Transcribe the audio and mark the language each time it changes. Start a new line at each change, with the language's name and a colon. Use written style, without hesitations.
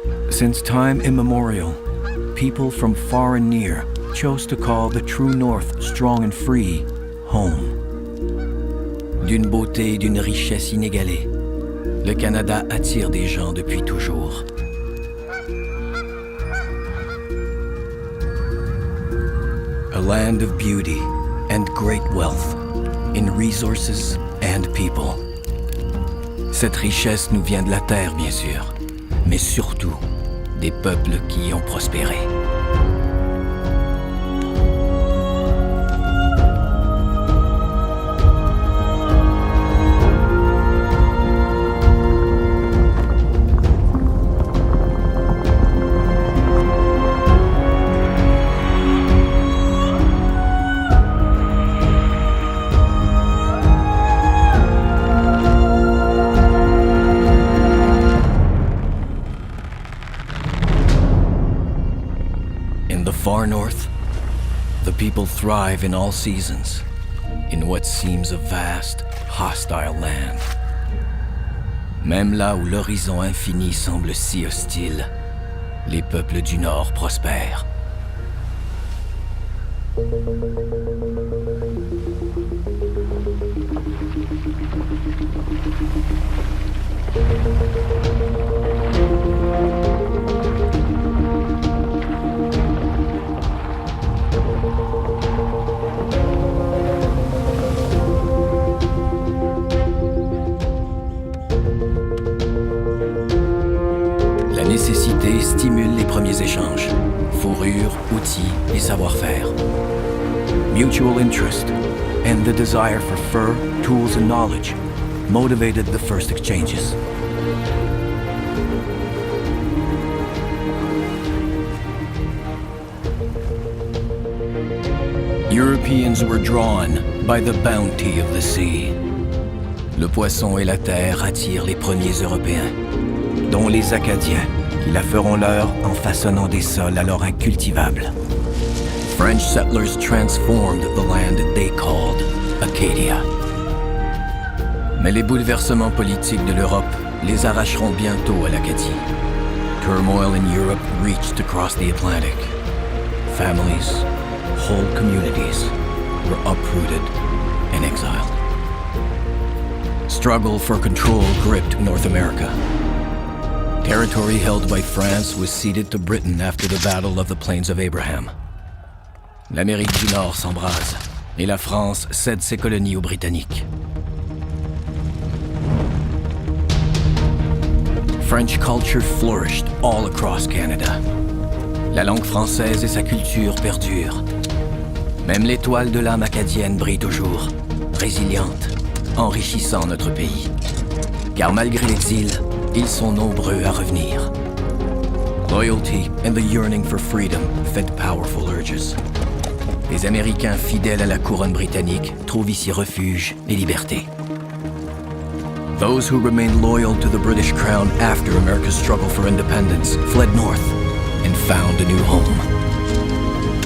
English: Since time immemorial, people from far and near chose to call the true north strong and free home.
French: D'une beauté et d'une richesse inégalée, le Canada attire des gens depuis toujours.
English: A land of beauty and great wealth in resources and people.
French: Cette richesse nous vient de la terre, bien sûr, mais surtout des peuples qui y ont prospéré.
English: Far north, the people thrive in all seasons, in what seems a vast, hostile land.
French: Même là où l'horizon infini semble si hostile, les peuples du Nord prospèrent. L'identité stimule les premiers échanges. Fourrure, outils et savoir-faire.
English: Mutual interest and the desire for fur, tools and knowledge motivated the first exchanges. Europeans were drawn by the bounty of the sea.
French: Le poisson et la terre attirent les premiers Européens, dont les Acadiens, qui la feront leur en façonnant des sols alors incultivables.
English: French settlers transformed the land they called Acadia.
French: Mais les bouleversements politiques de l'Europe les arracheront bientôt à l'Acadie.
English: Turmoil in Europe reached across the Atlantic. Families, whole communities were uprooted and exiled. Struggle for control gripped North America. Territory held by France was ceded to Britain after the Battle of the Plains of Abraham.
French: L'Amérique du Nord s'embrase et la France cède ses colonies aux Britanniques.
English: French culture flourished all across Canada.
French: La langue française et sa culture perdurent. Même l'étoile de l'âme acadienne brille toujours, résiliente, enrichissant notre pays. Car malgré l'exil, ils sont nombreux à revenir.
English: Loyalty and the yearning for freedom fed powerful urges.
French: Les Américains fidèles à la couronne britannique trouvent ici refuge et liberté.
English: Those who remained loyal to the British crown after America's struggle for independence fled north and found a new home.